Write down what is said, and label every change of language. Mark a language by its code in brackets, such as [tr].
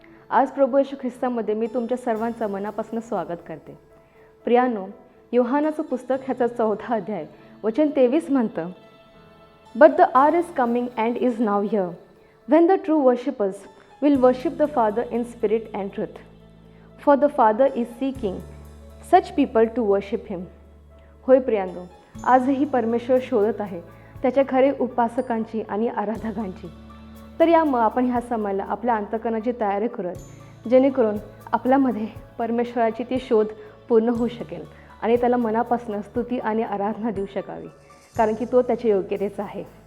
[mr] आज प्रभू येशू ख्रिस्तामध्ये मी तुमच्या सर्वांचं मनापासून स्वागत करते. प्रियानो, योहानाचं पुस्तक ह्याचा 14 अध्याय वचन 23 म्हणतं, [en] But the hour is coming and is now here when the true worshippers will worship the Father in spirit and truth. For the Father is seeking such people to worship him. [mr] होय प्रियांनो, आजही परमेश्वर शोधत आहे त्याच्या खरे उपासकांची आणि आराधकांची. तर यामुळे आपण ह्या समयाला आपल्या अंतःकरणाची तयारी करत जेणेकरून आपल्यामध्ये परमेश्वराची ती शोध पूर्ण होऊ शकेल आणि त्याला मनापासून स्तुती आणि आराधना देऊ शकावी, कारण की तो त्याच्या योग्यतेचा आहे.